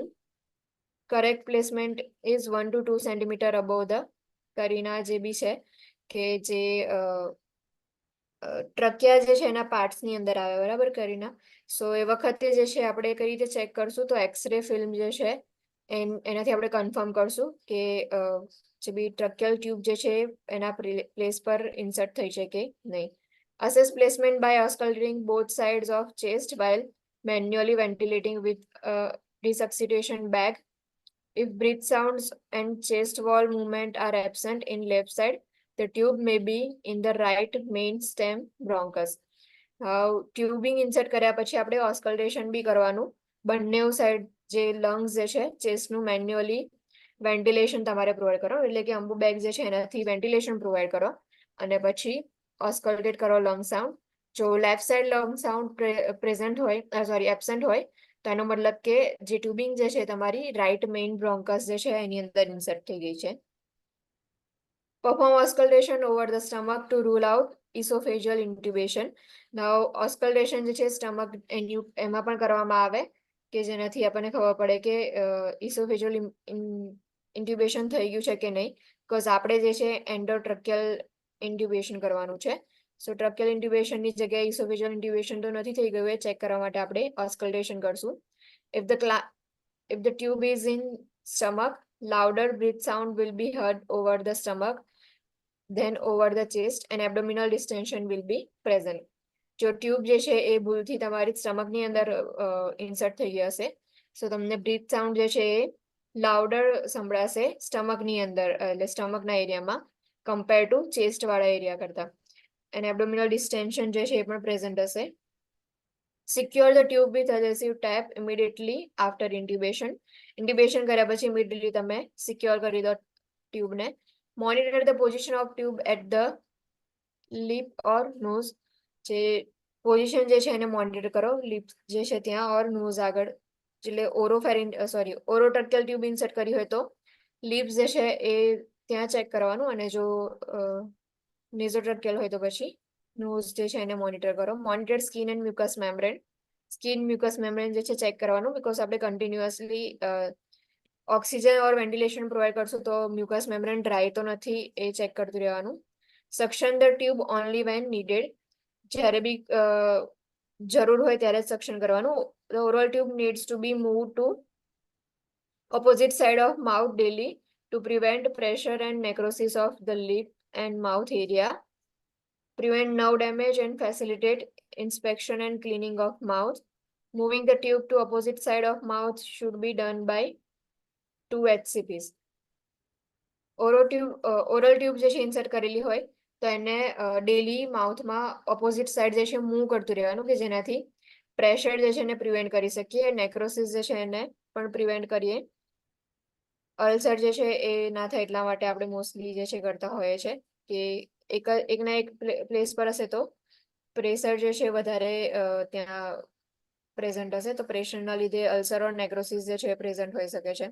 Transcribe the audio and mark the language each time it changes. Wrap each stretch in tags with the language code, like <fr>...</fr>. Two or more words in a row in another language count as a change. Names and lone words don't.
<en>Correct placement is 1 to 2 centimeter above the carina</en> <gu>જે બી છે કે જે ટ્રક્યા જે છે એના પાર્ટ્સની અંદર આવે બરાબર કરીના. સો એ વખતે જે છે આપણે કઈ રીતે ચેક કરશું તો</gu> <en>x-ray film</en> <gu>જે છે એનાથી આપણે કન્ફર્મ કરશું કે જે બી</gu> <en>tracheal tube</en> <gu>જે છે એના પ્લેસ પર ઇન્સર્ટ થઈ છે કે નહીં.</gu> <en>Assess placement by auscultating both sides of chest while manually ventilating with a resuscitation bag. If breath sounds and chest wall movement are absent in left side, the tube may be in the right main stem bronchus. tubing insert</en> <gu>કર્યા પછી આપણે ઓસ્કલ્ટેશન બી કરવાનું. બંને સાઈડ જે લંગ્સ જે છે ચેસ્ટનું</gu> <en>manually ventilation</en> <gu>તમારે પ્રોવાઈડ કરો એટલે કે અંબુ બેગ જે છે એનાથી</gu> <en>ventilation provide</en> <gu>કરો અને પછી ઓસ્કલ્ટેટ કરો</gu> <en>lung sound.</en> <gu>જો</gu> <en>left side lung sound present</en> <gu>હોય એબસેન્ટ હોય તો એનો મતલબ કે જે ટ્યુબિંગ જે છે તમારી</gu> <en>right main bronchus</en> <gu>જે છે એની અંદર ઇન્સર્ટ થઈ ગઈ છે.</gu> <en>Perform auscultation over the stomach to rule out esophageal intubation. Now, auscultation</en> <gu>જે છે સ્ટમક એમાં પણ કરવામાં આવે કે જેનાથી આપણને ખબર પડે કે</gu> <en>esophageal intubation</en> <gu>થઈ ગયું છે કે નહીં. બીકોઝ આપણે જે છે</gu> <en>endotracheal intubation</en> <gu>કરવાનું છે.</gu> <en>so tracheal intubation</en> <gu>જગ્યાએ</gu> <en>esophageal intubation</en> <gu>તો નથી થઈ ગયું એ ચેક કરવા માટે આપણે ઓસ્કલ્ટેશન કરશું.</gu> <en>If the tube is in stomach, louder breath sound will be heard over the stomach then over the chest and abdominal distension will be present.</en> <gu>જો ટ્યુબ જે છે એ ભૂલથી તમારી સ્ટમકની અંદર ઇન્સર્ટ થઈ ગઈ હશે સો તમને</gu> <en>breath sound</en> <gu>જે છે એ લાઉડર સંભળાશે સ્ટમકની અંદર એટલે સ્ટમકના એરિયામાં</gu> <en>compare to chest</en> <gu>વાળા એરિયા કરતા અને</gu> <en>abdominal distension</en> <gu>જે છે એ પણ પ્રેઝન્ટ હશે.</gu> <en>Secure the tube with adhesive tape immediately after intubation.</en> <gu>Intubation કર્યા પછી immediately તમે સિક્યોર કરી દો ટ્યુબને.</gu> <en>Monitor the position of tube at the lip or nose.</en> <gu>જે પોઝિશન જે છે એને મોનિટર કરો લિપ જે છે ત્યાં</gu> <en>or nose</en> <gu>આગળ એટલે</gu> <en>orotracheal tube insert</en> <gu>કરી હોય તો લિપ્સ જે છે એ ત્યાં ચેક કરવાનું અને જો નેઝોટ્રક્યલ હોય તો પછી નોઝ જે છે એને મોનિટર કરો.</gu> <en>monitor skin and mucus membrane. skin mucus membrane</en> <gu>જે છે ચેક કરવાનું બીકોઝ આપણે</gu> <en>continuously oxygen or ventilation provide</en> <gu>કરશું તો</gu> <en>mucus membrane dry</en> <gu>તો નથી એ ચેક કરતું રહેવાનું.</gu> <en>suction the tube only when needed.</en> <gu>જ્યારે બી જરૂર હોય ત્યારે જ સક્શન કરવાનું.</gu> <en>The oral tube needs to be moved to opposite side of mouth daily to prevent pressure and necrosis of the lip and mouth area, prevent nerve damage and facilitate inspection and cleaning of mouth. Moving the tube to opposite side of mouth should be done by 2 HCPs. oral tube</en> <gu>જે છે ઇન્સર્ટ કરેલી હોય તો એને ડેલી માઉથમાં</gu> <en>opposite side</en> <gu>જે છે મૂવ કરતું રહેવાનું, કે જેનાથી પ્રેશર જે છે એને પ્રિવેન્ટ કરી શકીએ, નેક્રોસિસ જે છે એને પણ પ્રિવેન્ટ કરીએ. અલ્સર જે છે એ ના થાય એટલા માટે આપણે મોસ્ટલી જે છે કરતા હોઈએ છે કે એકના એક પ્લેસ પર હશે તો પ્રેશર જે છે વધારે ત્યાં પ્રેઝન્ટ હશે, તો પ્રેશરના લીધે</gu> <en>ulcer or necrosis</en> <gu>જે છે પ્રેઝન્ટ હોઈ શકે છે.</gu>